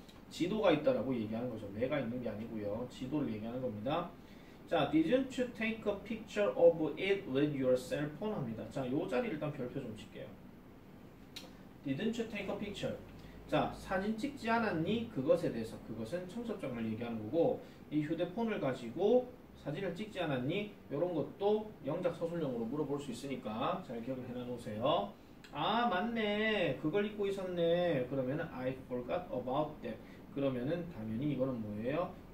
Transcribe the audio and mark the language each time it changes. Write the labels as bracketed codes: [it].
[ko] 지도가 있다라고 얘기하는 거죠. 매가 있는 게 아니고요. 지도를 얘기하는 겁니다. [en] 자, didn't you take a picture of it with your cell phone 합니다. [ko] 자, 요 자리 일단 별표 좀 칠게요. [en] Didn't you take a picture? [ko] 자, 사진 찍지 않았니? 그것에 대해서 그것은 청첩장을 얘기하는 거고 이 휴대폰을 가지고 사진을 찍지 않았니? 이런 것도 영작서술형으로 물어볼 수 있으니까 잘 기억을 해놔 놓으세요. 아, 맞네. 그걸 잊고 있었네. [en] 그러면은 I forgot about that. [ko] 그러면은 당연히 이거는 뭐예요?